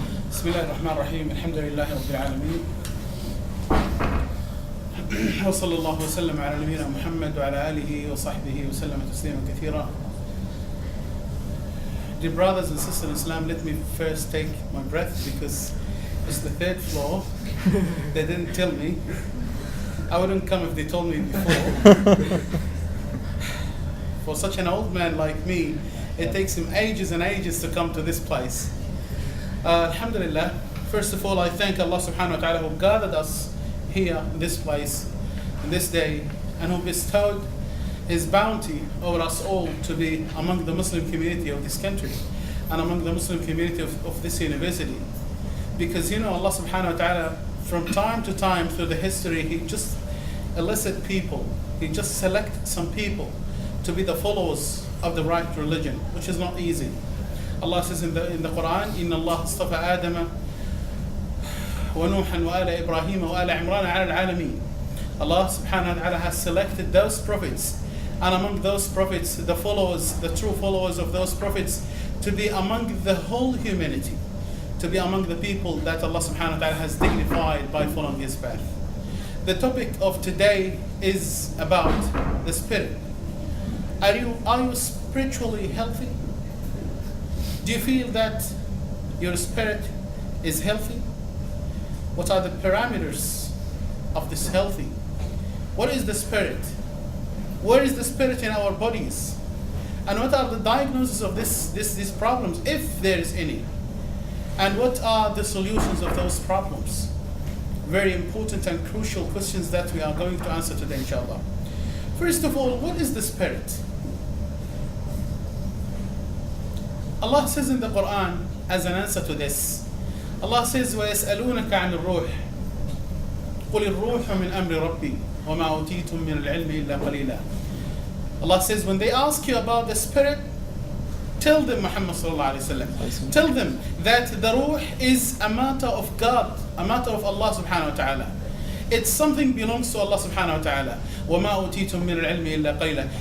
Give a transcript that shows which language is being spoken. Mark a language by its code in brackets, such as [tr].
[ar] بسم الله الرحمن الرحيم الحمد لله رب العالمين وصلى الله وسلم على نبينا محمد وعلى آله وصحبه وسلم تسليما كثيرا. [en] Dear brothers and sisters in Islam, let me first take my breath because it's the third floor. They didn't tell me. I wouldn't come if they told me before. For such an old man like me, it takes him ages and ages to come to this place. Alhamdulillah, first of all, I thank Allah subhanahu wa ta'ala who gathered us here in this place, in this day, and who bestowed His bounty over us all to be among the Muslim community of this country and among the Muslim community of this university. Because Allah subhanahu wa ta'ala, from time to time through the history, He just elicit people, He just select some people to be the followers of the right religion, which is not easy. Allah says in the Quran, [ar] إِنَّ اللَّهَ اصْطَفَى آدَمَ وَنُوحًا وَآلَ إِبْرَاهِيمَ وَآلَ عِمْرَانَ عَلَى الْعَالَمِينَ. [en] Allah subhanahu wa ta'ala has selected those prophets, and among those prophets, the followers, the true followers of those prophets, to be among the whole humanity, to be among the people that Allah subhanahu wa ta'ala has dignified by following His path. The topic of today is about the spirit. Are you spiritually healthy? Do you feel that your spirit is healthy? What are the parameters of this healthy? What is the spirit? Where is the spirit in our bodies? And what are the diagnoses of these problems, if there is any? And what are the solutions of those problems? Very important and crucial questions that we are going to answer today, inshallah. First of all, what is the spirit? Allah says in the Quran, as an answer to this, Allah says, [ar] وَيَسْأَلُونَكَ عَنِ الرُّوحِ قُلِ الرُّوحُ مِنْ أَمْرِ رَبِّي وَمَا أُوتِيتُم مِّنَ الْعِلْمِ إِلَّا قَلِيلًا. [en] Allah says, when they ask you about the spirit, tell them, Muhammad sallallahu alayhi wa sallam, tell them that the ruh is a matter of God, a matter of Allah subhanahu wa ta'ala. It's something belongs to Allah subhanahu wa ta'ala. [ar] وَمَا أُوتِيتُم مِّنَ الْعِلْمِ إِلَّا قَلِيلًا.